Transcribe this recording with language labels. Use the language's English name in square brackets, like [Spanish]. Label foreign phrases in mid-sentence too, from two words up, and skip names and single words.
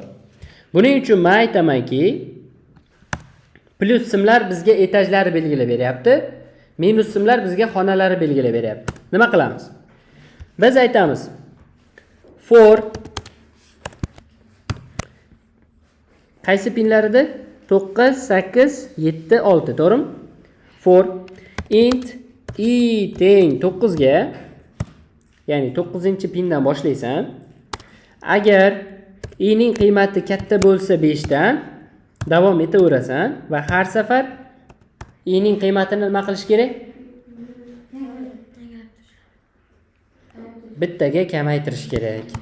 [Uzbek] Buning uchun men aytamanki, plyus simlar bizga etajlarni belgilab beryapti, minus simlar bizga xonalarni belgilab beryapti. Nima qilamiz? Biz aytamiz for qaysi pinlarida? 9, 8, 7, 6, to'g'rimi? [English] For int i [Uzbek] teng 9 ga, ya'ni 9-pindan boshlaysan. Agar i ning qiymati katta bo'lsa 5 dan davom etaverasan va har safar i ning qiymatini nima qilish kerak? Bittaga kamaytirish kerak.